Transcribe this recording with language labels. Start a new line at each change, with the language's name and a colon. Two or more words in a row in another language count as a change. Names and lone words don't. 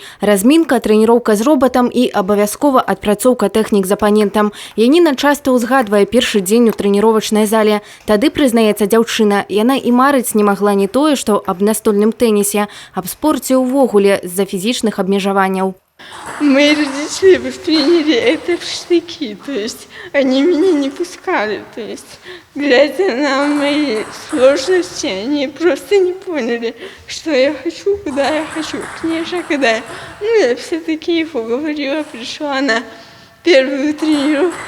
Belarusian: Размінка, трэніроўка з робатам і абавязкова адпрацоўка тэхнік з апанентам. Яніна часта ўзгадвае першы дзень у трэніровачнай зале. Тады, прызнаецца дзяўчына, яна і марыць не магла не тое, што аб настольным тэнісе, аб спорце ўвогуле з-за фізічных абмежаванняў.
Russian: Мои родители восприняли это в штыки, то есть они меня не пускали, то есть глядя на мои сложности, они просто не поняли, что я хочу, куда я хочу. Конечно, когда я все-таки их уговорила, пришла на первую тренировку.